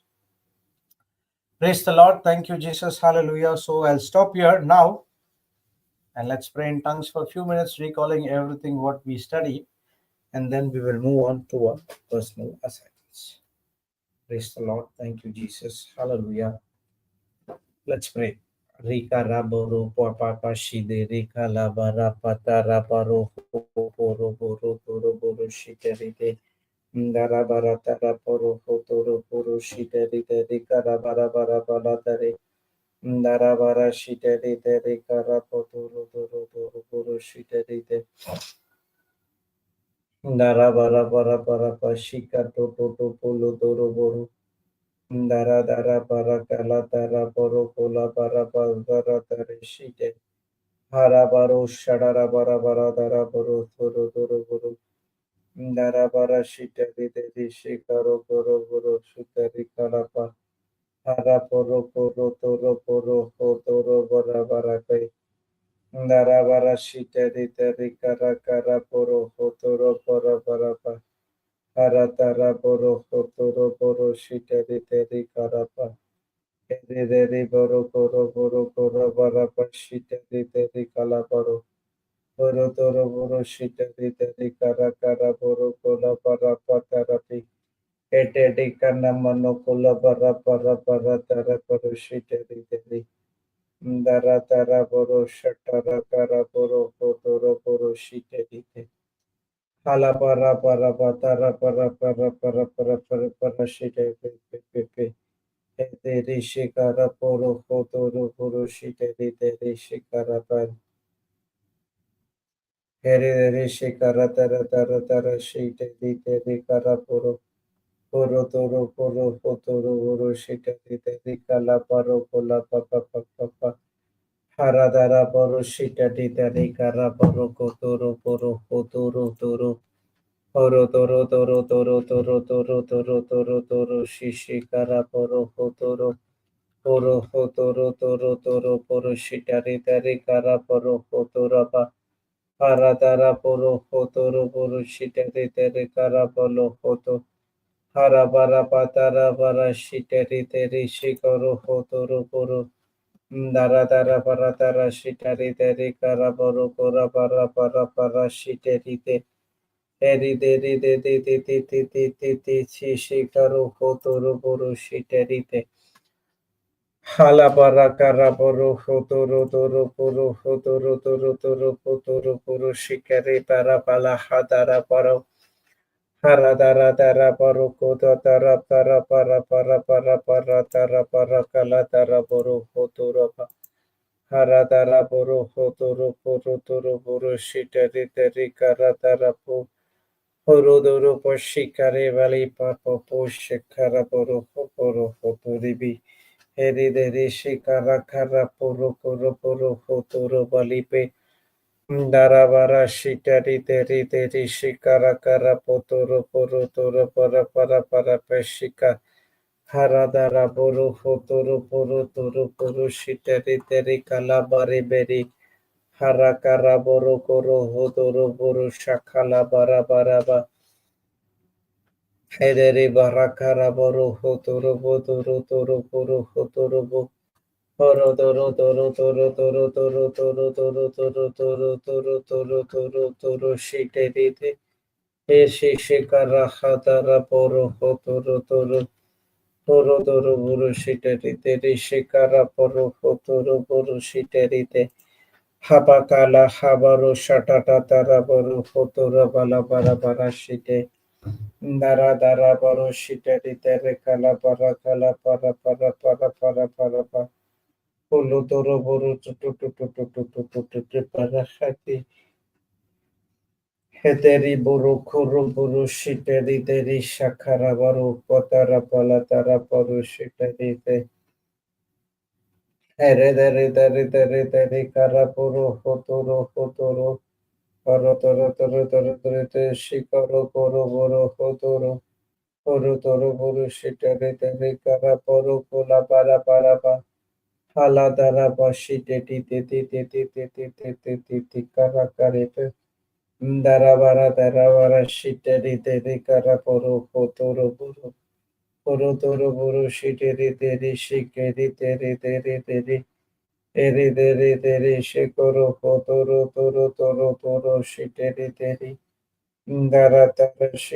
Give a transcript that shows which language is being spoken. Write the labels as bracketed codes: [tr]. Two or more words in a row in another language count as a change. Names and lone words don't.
[en] Praise the Lord. Thank you, Jesus. Hallelujah. So I'll stop here now and let's pray in tongues for a few minutes, recalling everything what we studied, and then we will move on to our personal assignments. Praise the Lord. Thank you, Jesus. Hallelujah. Let's pray. Rika raboro papa shide rika labara pata rabaro poro boro toro boro shiterite ndara bara tara poro toro boro shiterite rika rabara bara bara tare ndara bara shiterite rika rapo toro toro toro boro shiterite ndara bara bara bara pashika to polo toro boro ndara dara bara kala tara poro kola bara bara tare shite Harabaro Shadara Barabara Daraboro Toro Toro Guru Darabara Shita Vidi Shikaro Goro Guru Sutari Kalapa Haraporo Poro Toro Poro Toro Barabara Darabara shiteri teri kara kara poro hotoro poro parapa. Haratara poro hotoro poro shiteri teri karapa. Eri boro koro boro koro barapa shiteri teri kalaparo. Boro toro boro shiteri teri kara kara boro kola parapa tarapi. Etedi kana mano kola barapa para tara paro shiteri teri. Dara tara boro shatara kara boro hotoro boro shiteri teri. Hala para shite pe. Ete rishikara poro hotoro poro shite rishikara pan. Here rishikara tara shite rikara poro. Poro toro poro hotoro poro shite rikala paro kola papa. Haradara poro shite rikara poro kotoro poro hotoro toro. Oro toro shishikara poro hotoro poro shitari tari kara poro hotoro pa haratara poro hotoro poro shitari tari kara poro hoto harabara patara para shitari tari shikoro hotoro poro daratara paratara shitari tari kara poro kora para shitari te Eri de shikaro hotoro boro shiterite. Hala barakara boro hotoro toro boro hotoro toro hotoro boro shikare para pala hadara paro. Haradara dara boro koto tara para tara para kala tara boro hotoro pa. Haradara boro hotoro boro shiterite rikara tara po. Horodoro Poshikare Valley Papa Poshikara Poro Poro Fotoribi Heridere Shikara Kara Poro Fotoro Balipe Daravara Shitari Teri Shikara Kara Potoro Poro Toro para Peshika Haradara Poro Toro Shitari Teri Kalabari Beri Harakara Boro Koro Hotoro Boro Shakala Bara Hedere barakara boro hotoro botoro toro boro hotoro bo horo toro shite dite eshe shekara hatara boro hotoro toro boro shite dite shekara boro hotoro boro shite dite habakala habaro shatata tara boro hotoro bala bara shite Dara baro shite di tere kala para pulu toro buru tu para hati heteri buru kuru buru shite di teri shakara baru potara pala tara baru shite di te here dere kara buru hotoro toro te shikaro koro buru hotoro toro buru shite di teri kara buru kula para pa hala dara pa shite di te kara kare pe Daravara shiteri teri kara poro toro buru shiteri teri shikeri teri eri shikoro toro shiteri teri daratara